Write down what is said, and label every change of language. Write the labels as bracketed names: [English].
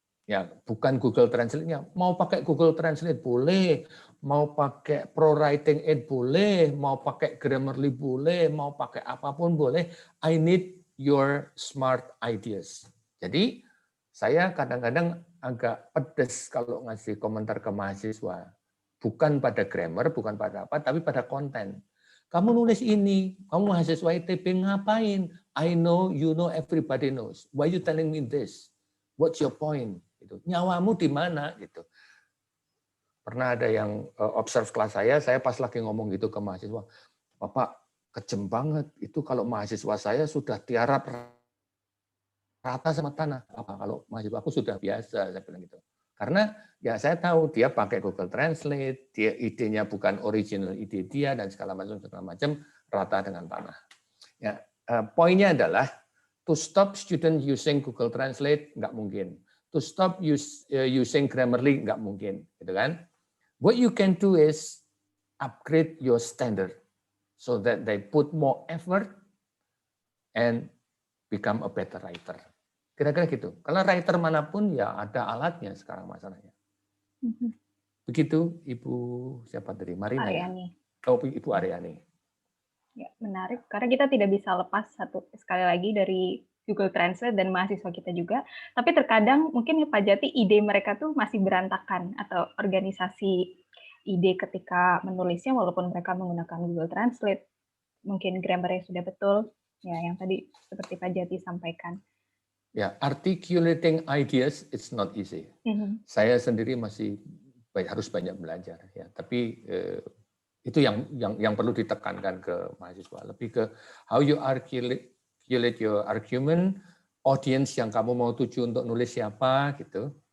[Indonesian] Ya, bukan Google Translate-nya. Mau pakai Google Translate boleh, mau pakai ProWriting Aid boleh, mau pakai Grammarly boleh, mau pakai apapun boleh. [English] I need your smart ideas. [Indonesian] Jadi saya kadang-kadang agak pedes kalau ngasih komentar ke mahasiswa. Bukan pada grammar, bukan pada apa, tapi pada konten. Kamu nulis ini, kamu mahasiswa ITB ngapain? [English] I know, you know, everybody knows. Why you telling me this? What's your point? [Indonesian] Gitu. Nyawamu di mana? Gitu. Pernah ada yang observe kelas saya pas lagi ngomong gitu ke mahasiswa, Bapak kejem banget, itu kalau mahasiswa saya sudah tiarap rata sama tanah. Apa kalau mahasiswa aku sudah biasa, saya bilang gitu. Karena ya saya tahu dia pakai Google Translate, dia idenya bukan original ide dia dan segala macam rata dengan tanah. Ya, poinnya adalah [English] to stop student using [Indonesian] Google Translate nggak mungkin. [English] To stop using [Indonesian] Grammarly nggak mungkin, gitu kan? [English] What you can do is upgrade your standard so that they put more effort and become a better writer. [Indonesian] Kira-kira gitu. Kalau writer manapun ya ada alatnya sekarang masalahnya. Begitu Ibu siapa tadi? Marina Aryani. Ya? Oh, Ibu Aryani. Ya, menarik. Karena kita tidak bisa lepas sekali lagi dari Google Translate dan mahasiswa kita juga. Tapi terkadang mungkin ya Pak Jati ide mereka tuh masih berantakan atau organisasi ide ketika menulisnya walaupun mereka menggunakan Google Translate. Mungkin grammarnya sudah betul. Ya, yang tadi seperti Pak Jati sampaikan. [English] Ya, articulating ideas it's not easy. [Indonesian] Saya sendiri masih harus banyak belajar ya. Tapi itu yang perlu ditekankan ke mahasiswa. Lebih ke [English] how you articulate your argument, [Indonesian] audience yang kamu mau tuju untuk nulis siapa gitu.